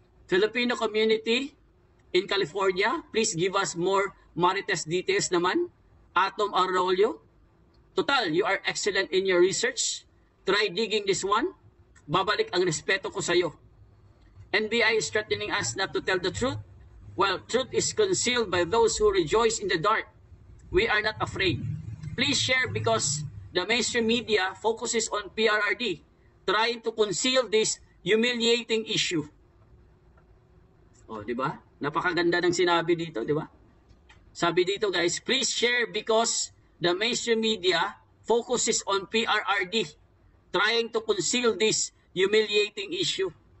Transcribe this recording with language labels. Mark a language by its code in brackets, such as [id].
[en] Filipino community in California, please give us more Marites details naman. Atom Arroyo, total, you are excellent in your research. Try digging this one. [tl] Babalik ang respeto ko sa'yo. [en] NBI is threatening us not to tell the truth. Well, truth is concealed by those who rejoice in the dark. We are not afraid. Please share because the mainstream media focuses on PRRD, trying to conceal this humiliating issue. [tl] Di ba? Napakaganda ng sinabi dito, di ba? Sabi dito [en] guys, please share because the mainstream media focuses on PRRD, trying to conceal this humiliating issue.